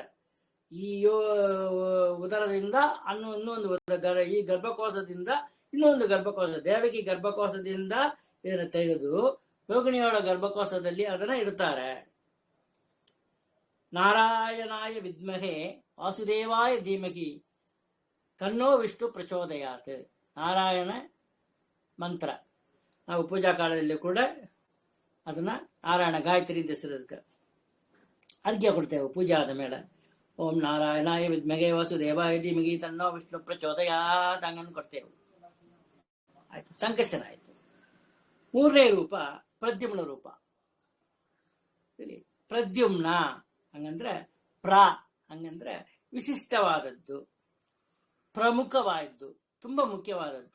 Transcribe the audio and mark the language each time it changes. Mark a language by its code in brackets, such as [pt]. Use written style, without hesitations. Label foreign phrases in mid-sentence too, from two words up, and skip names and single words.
[kn] ಈ ಉದರದಿಂದ ಇನ್ನೊಂದು ಈ ಗರ್ಭಕೋಶದಿಂದ ಇನ್ನೊಂದು ಗರ್ಭಕೋಶ, ದೇವಕಿ ಗರ್ಭಕೋಶದಿಂದ ಇದನ್ನು ತೆಗೆದು ರೋಗಿಣಿಯವಳ ಗರ್ಭಕೋಶದಲ್ಲಿ ಅದನ್ನ ಇಡ್ತಾರೆ. [sa] ನಾರಾಯಣಾಯ ವಿದ್ಮಹೆ ವಾಸುದೇವಾಯ ಧೀಮಹಿ ತನ್ನೋ ವಿಷ್ಣು ಪ್ರಚೋದಯಾತ್. [kn] ನಾರಾಯಣ ಮಂತ್ರ ನಾವು ಪೂಜಾ ಕಾಲದಲ್ಲಿ ಕೂಡ ಅದನ್ನ ನಾರಾಯಣ ಗಾಯತ್ರಿ ಅಂತ ಹೆಸರು ಅರ್ಘ್ಯ ಕೊಡ್ತೇವೆ. ಪೂಜೆ ಆದ ಮೇಲೆ [sa] ಓಂ ನಾರಾಯಣಾಯ ವಿದ್ಮಹೆ ವಾಸುದೇವಾಯ ಧೀಮಹಿ ತನ್ನೋ ವಿಷ್ಣು ಪ್ರಚೋದಯಾತ್ [kn] ಹಂಗನ್ನು ಕೊಡ್ತೇವೆ. ಆಯ್ತು, ಸಂಕರ್ಷಣ ಆಯ್ತು. ಮೂರನೇ ರೂಪ ಪ್ರದ್ಯುಮ್ನ ರೂಪ. ಪ್ರದ್ಯುಮ್ನ ಹಂಗಂದ್ರೆ ಹಂಗಂದ್ರೆ ವಿಶಿಷ್ಟವಾದದ್ದು, ಪ್ರಮುಖವಾದದ್ದು, ತುಂಬಾ ಮುಖ್ಯವಾದದ್ದು.